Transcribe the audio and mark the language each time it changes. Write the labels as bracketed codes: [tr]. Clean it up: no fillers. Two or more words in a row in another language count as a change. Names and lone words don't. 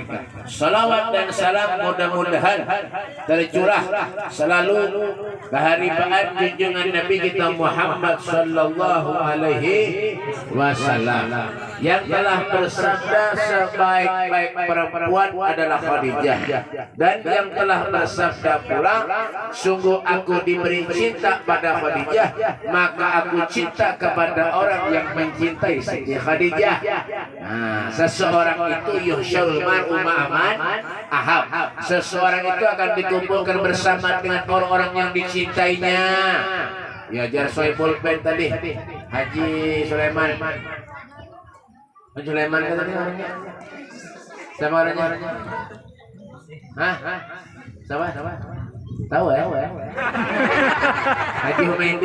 [id] Salawat dan salam mudah-mudahan tercurah selalu keharibaan junjungan Nabi kita Muhammad [ar] صلى الله عليه وسلم [id] yang telah bersabda sebaik-baik perempuan adalah Khadijah, dan yang telah bersabda pula, sungguh aku diberi cinta pada Khadijah, maka aku cinta kepada orang yang mencintai Siti Khadijah. Nah, seseorang itu [ar] يحشر المرء مع من أحب. [id] Seseorang itu akan dikumpulkan bersama dengan orang-orang yang dicintainya. Ya, jar Soebul Ben tadi, Haji Sulaiman. Sulaiman kan tadi orangnya. Siapa orangnya? Hah? Siapa? Tahu ya? Haji Humaydi.